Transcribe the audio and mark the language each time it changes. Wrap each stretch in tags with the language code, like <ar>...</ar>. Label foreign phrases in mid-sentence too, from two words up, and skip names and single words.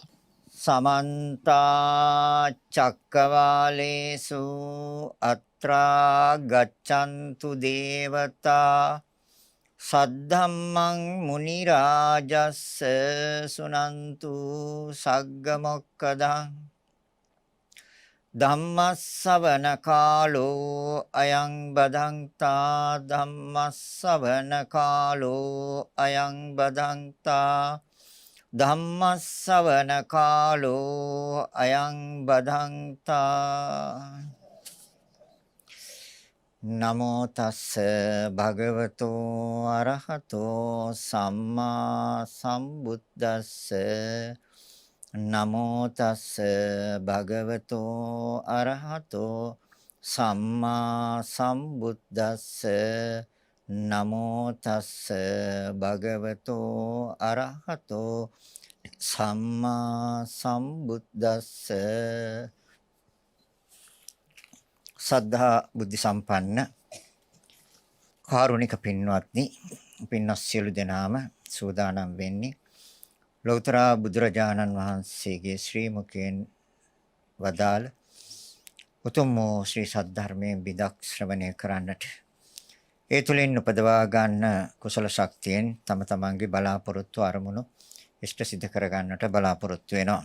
<pi>සමන්ත චක්කවාලේසු අත්‍රා ගච්ඡන්තු දේවතා සද්ධම්මං මුනි රාජස්ස සුනන්තු සග්ග මොක්කදං ධම්මස්සවන කාලෝ අයං බදන්තා ධම්මස්සවන කාලෝ අයං බදන්තා ධම්මස්සවන කාලෝ අයං බදන්තා නමෝ තස්ස භගවතෝ අරහතෝ සම්මා සම්බුද්දස්ස නමෝ තස්ස භගවතෝ අරහතෝ සම්මා සම්බුද්දස්ස නමෝ තස්ස භගවතෝ අරහතෝ සම්මා සම්බුද්දස්ස</pi> <si>සද්ධා බුද්ධ සම්පන්න කාරුණික පින්වත්නි පින්වත් සියලු දෙනාම සූදානම් වෙන්නේ ලෞතර බුදුරජාණන් වහන්සේගේ ශ්‍රී මුඛයෙන් වදාළ උතුම් වූ ශ්‍රී සද්ධර්මයෙන් බිදක් ශ්‍රවණය කරන්නට ඒ තුලින් උපදවා ගන්න කුසල ශක්තියෙන් තම තමන්ගේ බලාපොරොත්තු අරමුණු ඉෂ්ට සිද්ධ කර ගන්නට බලාපොරොත්තු වෙනවා.</si>